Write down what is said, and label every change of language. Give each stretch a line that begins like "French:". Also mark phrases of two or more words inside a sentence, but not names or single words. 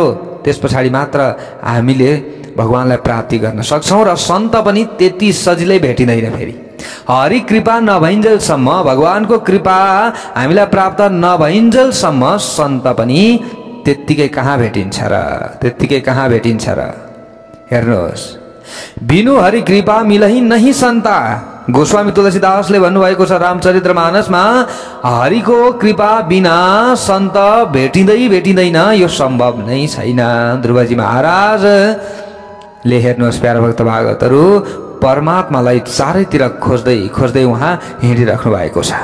Nepali: त्यस पछाडि मात्र हामीले भगवानलाई प्राप्ति गर्न सक्छौँ। र सन्त पनि त्यति सजिलै भेटिँदैन। फेरि हरि कृपा नभइन्जेलसम्म, भगवानको कृपा हामीलाई प्राप्त नभइन्जेलसम्म सन्त पनि त्यत्तिकै कहाँ भेटिन्छ र? हेर्नुहोस्,
Awadhi: बिनु हरि कृपा मिलहि नहीं सन्ता।
Nepali: गोस्वामी तुलसीदासले भन्नुभएको छ रामचरितमानसमा, हरिको कृपा बिना सन्त भेटिँदैन, यो सम्भव नै छैन। ध्रुवजी महाराजले हेर्नुहोस् प्यारा भक्त भागवतहरू, परमात्मालाई चारैतिर खोज्दै उहाँ हिँडिराख्नु भएको छ।